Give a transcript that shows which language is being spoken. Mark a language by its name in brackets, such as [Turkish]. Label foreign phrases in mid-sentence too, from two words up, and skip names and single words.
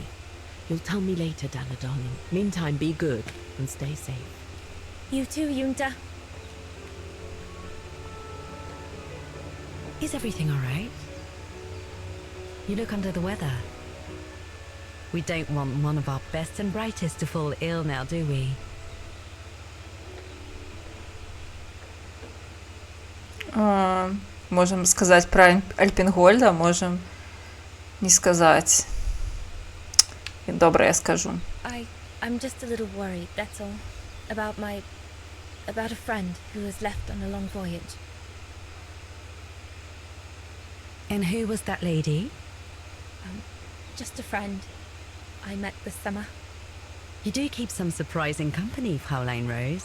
[English] You'll tell me later, Dana, darling. Meantime, be good and stay safe. You too, Yunta. Is everything all right? You look under the weather. We don't want one of our best and brightest to fall ill now, do we? [Belarusian] Можем сказаць пра Альпінгольда, можем не сказаць. Добра, я скажу. [English] I'm just a little worried, that's all. About a friend who has left on a long voyage. And who was that lady? Just a friend I met this summer. You do keep some surprising company, Fraulein Rose.